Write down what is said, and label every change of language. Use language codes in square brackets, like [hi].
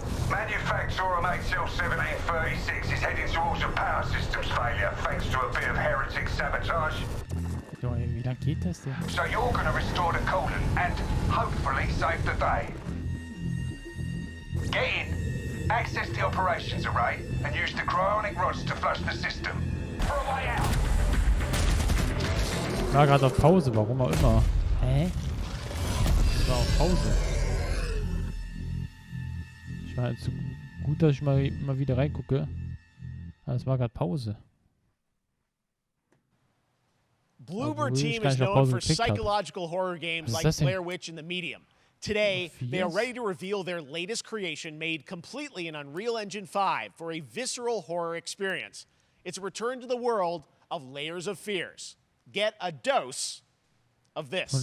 [en] Manufacturer HL1736 is heading towards a power systems failure thanks to a bit of heretic sabotage. [de] Wie lange geht das denn? [en] So you're going to restore the coolant and hopefully save the day. Get in, access the operations array, and use the cryonic rods to flush the system. For a way out. [de] Ich war gerade auf Pause, warum auch immer. Hä? Ich war auf Pause. Ich war halt zu gut, dass ich mal wieder reingucke. Aber es war gerade Pause. [en] Bloober Team is known for psychological horror games like Blair Witch and The Medium. Today, they are ready to reveal their latest creation made completely in Unreal Engine 5 for a visceral horror experience. It's a return to the world of Layers of Fears. Get a dose of this.